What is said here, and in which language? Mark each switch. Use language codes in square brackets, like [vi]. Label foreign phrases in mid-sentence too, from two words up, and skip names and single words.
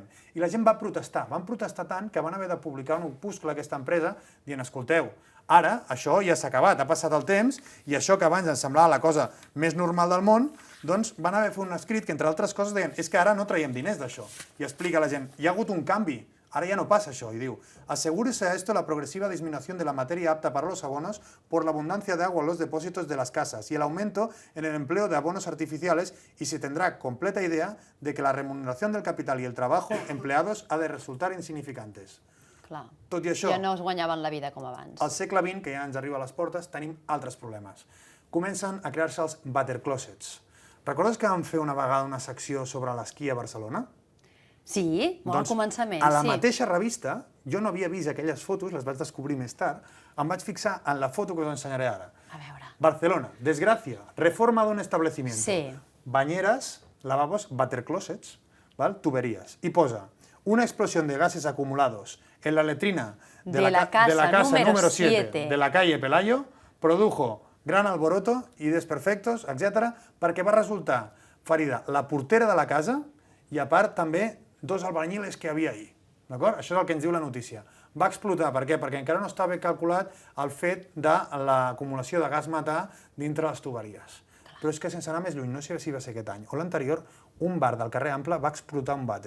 [ca] I la gent va protestar, van protestar tant que van haver de publicar un opuscle a aquesta empresa dient, escolteu, ara això ja s'ha acabat, ha passat el temps, i això que abans ens semblava la cosa més normal del món, doncs van haver de fer un escrit que, entre altres coses, deien, és que ara no traiem diners d'això. I explica a la gent, hi ha hagut un canvi, ara ja no pasa això, [es] y digo, asegúrese a esto la progresiva disminución de la materia apta para los abonos por la abundancia de agua en los depósitos de las casas y el aumento en el empleo de abonos artificiales y se tendrá completa idea de que la remuneración del capital y el trabajo empleados ha de resultar insignificantes. [ca] Clar. Tot i això, ja no es guanyaven la vida com abans. al segle XX, que ja ens arriba a les portes, tenim altres problemes. Comencen a crear-se els [en] water closets. [ca] Recordes que vam fer una vegada una secció sobre l'esquí a Barcelona? Sí, molt al començament, a la sí. mateixa revista, jo no havia vist aquelles fotos, les vaig descobrir més tard, em vaig fixar en la foto que us ensenyaré ara. A veure. [es] Barcelona, desgracia, reforma d'un establecimiento. Sí. Bañeras, lavabos, [en] water closets, [es] ¿vale? Tuberías. Y posa, una explosión de gases acumulados en la letrina de la casa número 7 de la calle Pelayo produjo gran alboroto y desperfectos, [ca] etc., perquè va resultar ferida la portera de la casa i, a part, també dos albañiles que hi havia ahir. D'acord? Això és el que ens diu la notícia. Va explotar, per què? Perquè encara no està ben calculat el fet de l'acumulació de gas metà dintre les tuberies. Però és que sense anar més lluny, no sé si va ser aquest any o l'anterior, un bar del carrer Ample va explotar un vàter.